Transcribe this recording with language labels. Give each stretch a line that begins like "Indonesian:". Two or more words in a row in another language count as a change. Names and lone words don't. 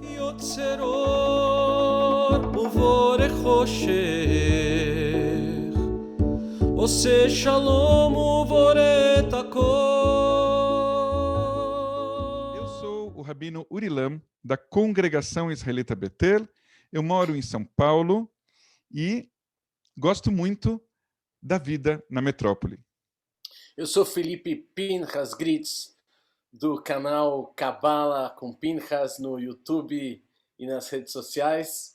Hebrew: יוצרות ובורא חושך עושה שלום ובורא את הכל.
Portuguese: Eu sou o Rabino Urilam, da Congregação Israelita Betel. Eu moro em São Paulo e gosto muito da vida na metrópole. Eu sou Felipe Pinchas Gritz, do canal Cabala com Pinchas no YouTube e nas redes sociais.